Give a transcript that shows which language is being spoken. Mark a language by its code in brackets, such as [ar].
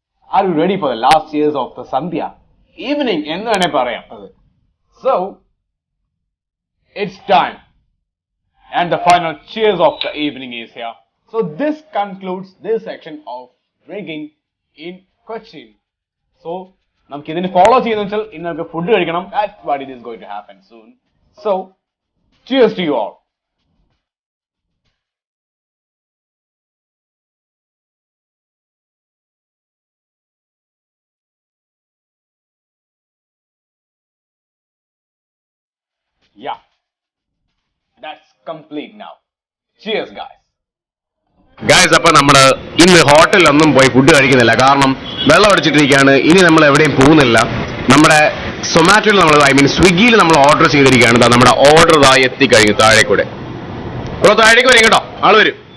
[en] Are you ready for the last years of the Sandhya evening? [ml] എന്ന് തന്നെ പറയാം. [en] So it's time and the final cheers of the evening is here. So this concludes this section of drinking in Cochin. [ml] So നമുക്ക് ഇതിന് follow ചെയ്യുന്ന വെച്ചാൽ ഇന്ന് നമുക്ക് food കഴിക്കണം. [en] That's what it is going to happen soon. So cheers to you all. Yeah, that's complete now. Cheers, guys. [ml] Guys, അപ്പൊ നമ്മള് ഇന്ന് ഹോട്ടലിലൊന്നും പോയി ഫുഡ് കഴിക്കുന്നില്ല, കാരണം വെള്ളം അടിച്ചിട്ടിരിക്കുകയാണ്. ഇനി നമ്മൾ എവിടെയും പോകുന്നില്ല. നമ്മുടെ സൊമാറ്റോയിൽ നമ്മൾ സ്വിഗ്ഗിയിൽ നമ്മൾ ഓർഡർ ചെയ്തിരിക്കുകയാണ്. നമ്മുടെ ഓർഡർ ഇതായി എത്തിക്കഴിഞ്ഞു. താഴെ കൂടെ താഴേക്ക് വരും കേട്ടോ, ആള് വരും.